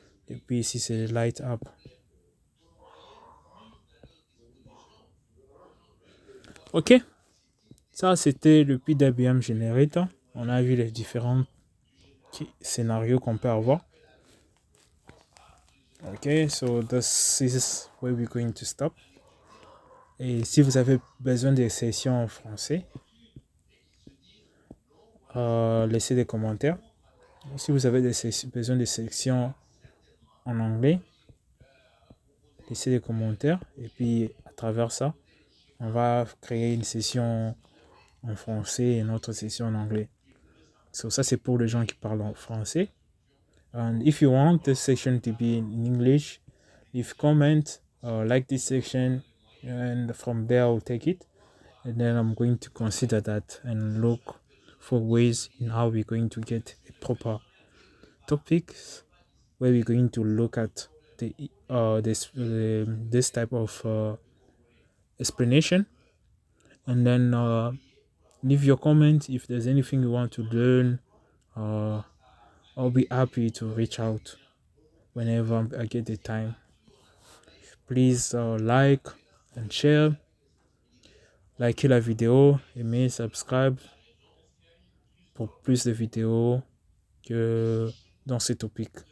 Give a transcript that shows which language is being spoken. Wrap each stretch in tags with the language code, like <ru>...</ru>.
<fr>Et puis ici c'est light up. Ok, ça c'était le PWM Generator. On a vu les différents scénarios qu'on peut avoir.</fr> <en>Ok, so this is where we're going to stop.</en> <fr>Et si vous avez besoin de sessions en français, laissez des commentaires. Si vous avez besoin de sections en anglais, laissez des commentaires. Et puis à travers ça, on va créer une session en français et une autre session en anglais. So ça c'est pour les gens qui parlent en français.</fr> <en>And if you want this section to be in English, leave comment, like this section, and from there I'll take it. And then I'm going to consider that and look for ways in how we're going to get a proper topics where we're going to look at this type of explanation. And then leave your comment if there's anything you want to learn. I'll be happy to reach out whenever I get the time. Please like and share.</en> <fr>Likez la vidéo, aimez, subscribe pour plus de vidéos que dans ce topic.</fr>